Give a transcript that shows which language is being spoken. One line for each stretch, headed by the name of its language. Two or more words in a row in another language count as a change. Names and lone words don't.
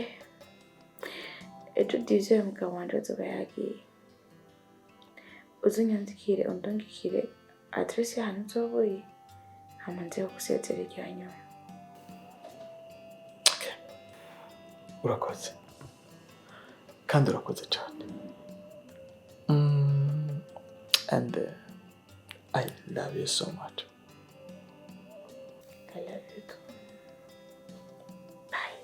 Rundi: Ejo dize umugabo wanje azoba yagiye. Uzunyandikire undungikire adresse y'ahantu uzoboye, hama nze gusezera irya nyuma. Okay. Urakoze. Kandi urakoze cyane.
English: And I love you so much. I love you too. Bye.